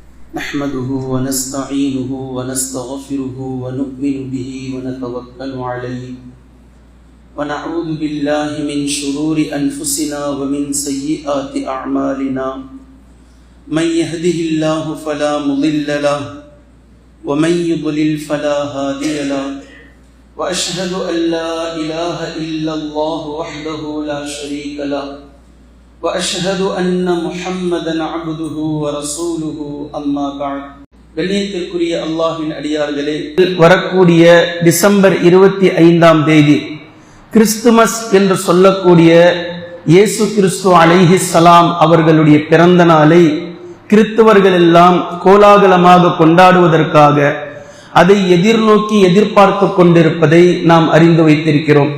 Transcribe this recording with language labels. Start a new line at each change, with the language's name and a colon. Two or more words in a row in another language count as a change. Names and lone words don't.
Arabic: نحمده ونستعينه ونستغفره ونؤمن به ونتوكل عليه ونعوذ بالله من شرور أنفسنا ومن سيئات أعمالنا من يهده الله فلا مضل له ومن يضلل فلا هادي له وأشهد أن لا إله إلا الله وحده لا شريك له وأشهد أن محمدًا عبده ورسوله أما بعد
Tamil: கண்ணியத்திற்குரிய அல்லாஹ்வின் அடியார்களே, வரக்கூடிய டிசம்பர் 25ஆம் தேதி கிறிஸ்துமஸ் என்று சொல்லக்கூடிய இயேசு கிறிஸ்து அலைஹிஸ்ஸலாம் அவர்களுடைய பிறந்த நாளை கிறிஸ்தவர்கள் எல்லாம் கோலாகலமாக கொண்டாடுவதற்காக அதை எதிர்நோக்கி எதிர்பார்த்து கொண்டிருப்பதை நாம் அறிந்து வைத்திருக்கிறோம்.